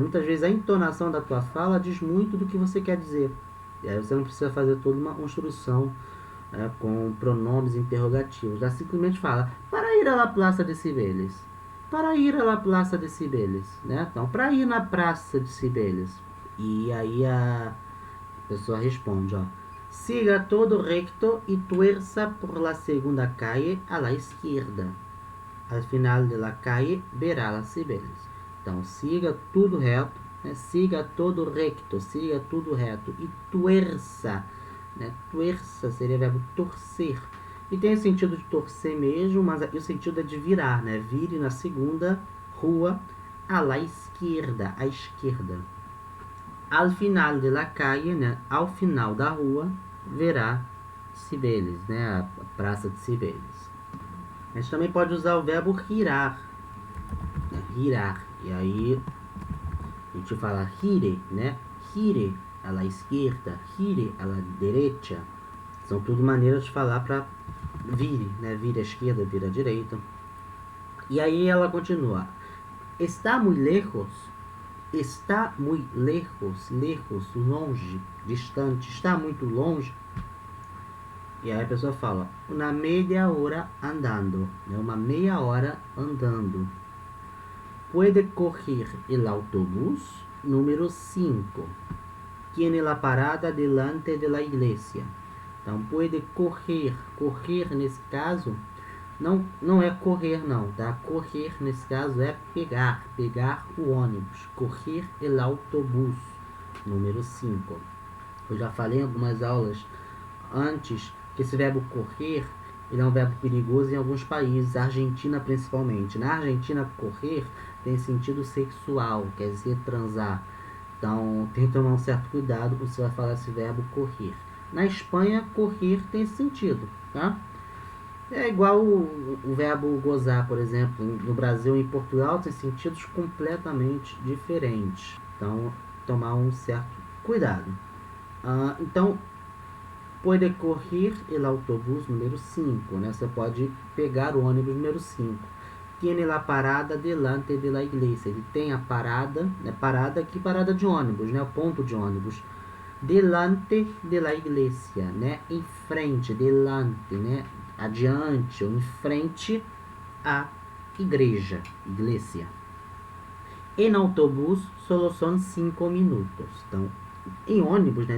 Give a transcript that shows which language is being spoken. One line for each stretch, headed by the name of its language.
Portuguese: Muitas vezes a entonação da tua fala diz muito do que você quer dizer. E aí você não precisa fazer toda uma construção com pronomes interrogativos. Já simplesmente fala,
Spanish: para ir à la Plaza de Cibeles.
Portuguese: Para ir à la Plaza de Cibeles. Né? Então, para ir na Praça de Cibeles. E aí a pessoa responde, ó.
Spanish: Siga todo recto e tuerza por la segunda calle a la izquierda. Al final de la calle verá las Cibeles.
Portuguese: Então, siga tudo reto, né?
Spanish: Siga todo recto,
Portuguese: siga tudo reto. E tuerza, né? Tuerça seria o verbo torcer. E tem o sentido de torcer mesmo, mas aqui o sentido é de virar, né? Vire na segunda rua a la izquierda, à esquerda.
Spanish: Al final de la calle,
Portuguese: né? Ao final da rua, verá Cibeles, né? A Praça de Cibeles. A gente também pode usar o verbo girar, né? Girar. E aí a gente fala gire, né?
Spanish: Gire a la izquierda, gire a la derecha.
Portuguese: São tudo maneiras de falar para vire, né? Vire à esquerda, vire à direita. E aí ela continua.
Spanish: Está muy lejos. Está muy lejos.
Portuguese: Lejos, longe, distante. Está muito longe. E aí a pessoa fala,
Spanish: una media hora andando.
Portuguese: Né? Uma meia hora andando.
Spanish: Puede coger el autobús número 5. Tiene la parada delante de la iglesia.
Portuguese: Então, pode correr. Correr, nesse caso, não é correr, não, tá? Correr, nesse caso, é pegar. Pegar o ônibus.
Spanish: Correr el autobús, número 5.
Portuguese: Eu já falei em algumas aulas antes que esse verbo correr, ele é um verbo perigoso em alguns países, Argentina principalmente. Na Argentina, correr tem sentido sexual, quer dizer transar. Então tem que tomar um certo cuidado quando você vai falar esse verbo correr. Na Espanha, correr tem esse sentido, tá? É igual o verbo gozar, por exemplo. No Brasil e em Portugal tem sentidos completamente diferentes. Então, tomar um certo cuidado. Então, pode
Spanish: correr el autobús número 5,
Portuguese: né? Você pode pegar o ônibus número 5.
Spanish: Tiene la parada delante de la iglesia.
Portuguese: Ele tem a parada, né? Parada aqui, parada de ônibus, né? O ponto de ônibus.
Spanish: Delante de la iglesia,
Portuguese: né? Em frente, delante, né? Adiante ou em frente à igreja, igreja. Em autobús, só são 5 minutos. Então, em ônibus, né?